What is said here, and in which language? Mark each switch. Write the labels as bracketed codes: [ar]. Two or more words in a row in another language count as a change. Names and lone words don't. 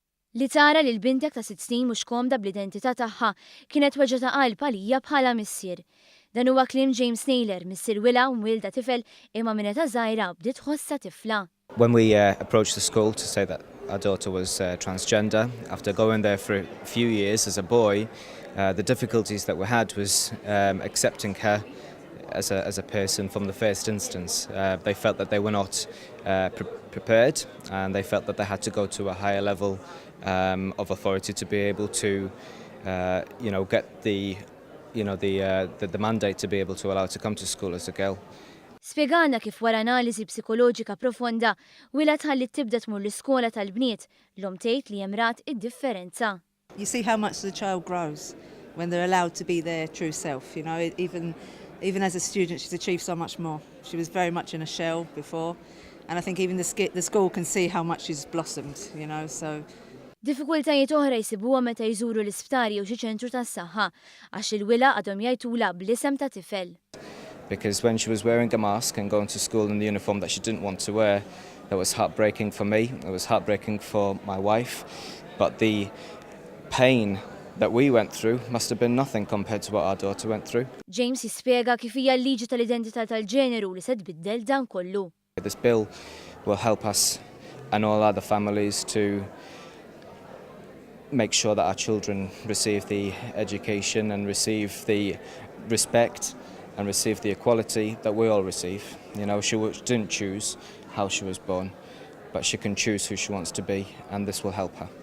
[mt] Li tara li l-bintek ta' 6 snin mhux komda bl-identità tagħha kienet weġa ta' qalb għalija bħala missier. Dan huwa kliem James Naylor, missier wila u mwilda tifel imma minn età żgħira bdiet tħossha tifla. [en] When we approached the school to say that our daughter was transgender, after going there for a few years as a boy, the difficulties that we had was accepting her as a person from the first instance. They felt that they were not prepared, and they felt that they had to go to a higher level of authority to be able to, get the mandate to be able to allow her to come to school as a girl. [mt] Spjegana kif wara analiżi psikoloġika profonda wila tħalli tibda tmur l-iskola tal-bniet l-om tgħid li hemm rat id-differenza. [en] You see how much the child grows when they're allowed to be their true self. You know, even as a student, she's achieved so much more. She was very much in a shell before, and I think even the school can see how much she's blossomed. You know, so. [mt] Diffikultajiet oħra jsibuha meta jżuru l-isptari jew xi ċentru tas-saħħa għax il-wila għadhom jgħidula bl-isem ta' tifel. [en] Because when she was wearing a mask and going to school in the uniform that she didn't want to wear, that was heartbreaking for me, it was heartbreaking for my wife, but the pain that we went through must have been nothing compared to what our daughter went through. [mt] James jispjega kif hija l-liġi tal-identità tal-ġeneru li se tbiddel dan kollu. [en] This bill will help us and all other families to make sure that our children receive the education and receive the respect and receive the equality that we all receive. You know, she didn't choose how she was born, but she can choose who she wants to be, and this will help her.